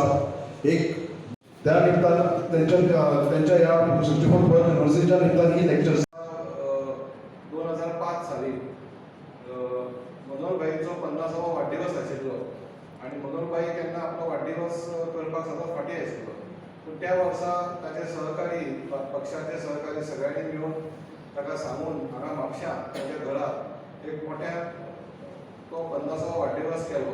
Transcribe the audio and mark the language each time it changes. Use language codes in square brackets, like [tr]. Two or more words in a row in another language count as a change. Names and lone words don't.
[mr] एक त्या निमित्तान त्यांच्या या 64 नर्सिंगच्या निमित्तान ही लेक्चर्स [kok] 2005 साली मनोहरभाईचो 50वा वाडदिवस आशिल्लो आनी मनोहरभाई केन्ना आपलो वाडदिवस करपाक सदांच फाटीं आशिल्लो. पूण त्या वर्सा ताचे सहकारी पक्षाचे सहकारी सगळ्यांनी मेळून ताका सांगून हांगा म्हापशां ताच्या घरा एक मोठ्या तो 50वा वाडदिवस केलो.